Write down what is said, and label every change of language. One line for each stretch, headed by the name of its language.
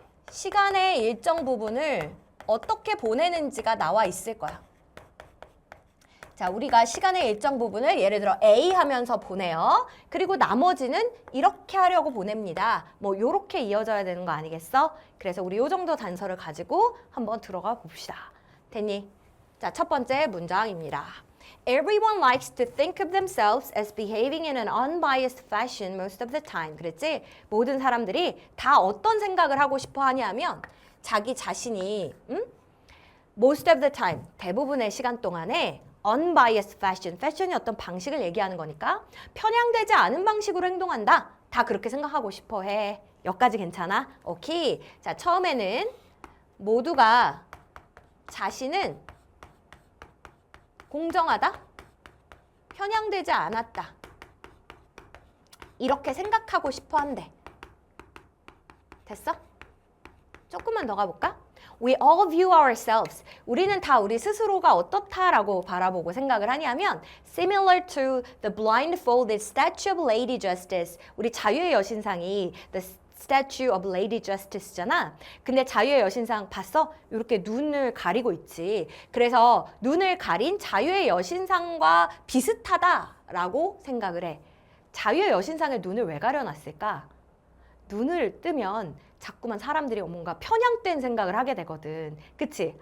Korean: 시간의 일정 부분을 어떻게 보내는지가 나와 있을 거야. 자, 우리가 시간의 일정 부분을 예를 들어 A 하면서 보내요. 그리고 나머지는 이렇게 하려고 보냅니다. 뭐 요렇게 이어져야 되는 거 아니겠어? 그래서 우리 요 정도 단서를 가지고 한번 들어가 봅시다. 됐니? 자, 첫 번째 문장입니다.
English: Everyone likes to think of themselves as behaving in an unbiased fashion most of the time.
Korean: 그랬지? 모든 사람들이 다 어떤 생각을 하고 싶어 하냐면 자기 자신이
English: most of the time,
Korean: 대부분의 시간 동안에
English: unbiased fashion,
Korean: fashion이 어떤 방식을 얘기하는 거니까 편향되지 않은 방식으로 행동한다. 다 그렇게 생각하고 싶어 해. 여기까지 괜찮아? 오케이. 자, 처음에는 모두가 자신은 공정하다, 편향되지 않았다. 이렇게 생각하고 싶어 한대. 됐어? 조금만 더 가볼까?
English: We all view ourselves.
Korean: 우리는 다 우리 스스로가 어떻다라고 바라보고 생각을 하냐면
English: similar to the blindfolded statue of Lady Justice.
Korean: 우리 자유의 여신상이
English: the statue of Lady Justice
Korean: 잖아. 근데 자유의 여신상 봤어? 이렇게 눈을 가리고 있지. 그래서 눈을 가린 자유의 여신상과 비슷하다라고 생각을 해. 자유의 여신상의 눈을 왜 가려놨을까? 눈을 뜨면 자꾸만 사람들이 뭔가 편향된 생각을 하게 되거든. 그치?